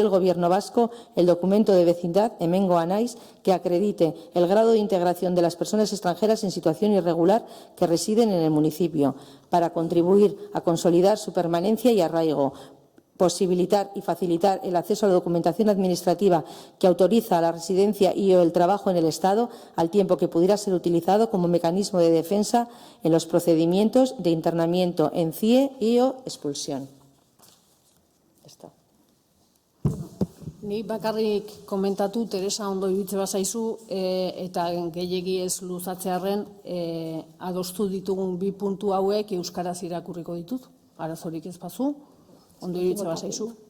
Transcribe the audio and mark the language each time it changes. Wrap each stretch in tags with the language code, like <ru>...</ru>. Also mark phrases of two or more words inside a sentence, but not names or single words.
<es>el Gobierno vasco, el documento de vecindad Hemengo Anaiz, que acredite el grado de integración de las personas extranjeras en situación irregular que residen en el municipio, para contribuir a consolidar su permanencia y arraigo, posibilitar y facilitar el acceso a la documentación administrativa que autoriza la residencia y o el trabajo en el Estado, al tiempo que pudiera ser utilizado como mecanismo de defensa en los procedimientos de internamiento en CIE y o expulsión.</es> <eu>Ni bakarrik komentatu, Teresa, ondo iritze bazaizu, eta gehiegi ez luzatzearren adostu ditugun bi puntu hauek euskaraz irakurriko ditut, arazorik ez bazu. Ondo iritze bazaizu.</eu>